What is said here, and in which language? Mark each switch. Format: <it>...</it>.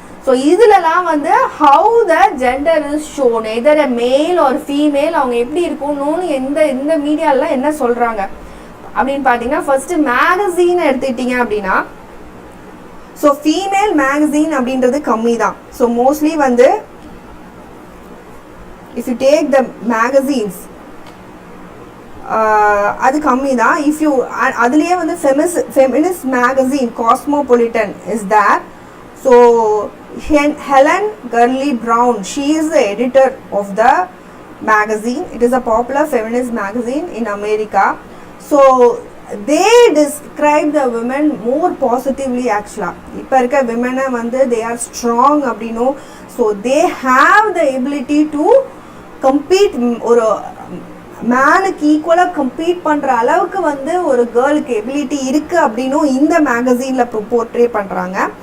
<ta>So இதுலலாம் வந்து</ta> <en>how the gender is shown,</en> <ta>either a male or female, அவங்க எப்படி இருக்கணும்னு இந்த மீடியாலலாம் என்ன சொல்கிறாங்க அப்படின்னு பார்த்தீங்கன்னா, ஃபர்ஸ்ட் மேகசீனை எடுத்துக்கிட்டீங்க அப்படின்னா ஸோ ஃபீமேல் மேகசீன் அப்படின்றது கம்மி தான். ஸோ மோஸ்ட்லி வந்து</ta> <en>if you take the magazines</en> <ta>அது கம்மி தான்.</ta> <en>If you அதுலேயே வந்து feminist magazine Cosmopolitan is there. So Helen Gurley Brown, she is the editor of the magazine. It is a popular feminist magazine in America. So they describe the women more positively actually.</en> <ta>இப்ப இருக்க women வந்து they are strong அப்படினோ.</ta> <en>So they have the ability to compete,</en> <ta>ஒரு மேனுக்கு ஈக்குவலாக compete பண்ணுற அளவுக்கு வந்து ஒரு கேர்ளுக்கு ability இருக்குது அப்படின்னும் இந்த மேகசீனில் போர்ட்ரே பண்ணுறாங்க.</ta>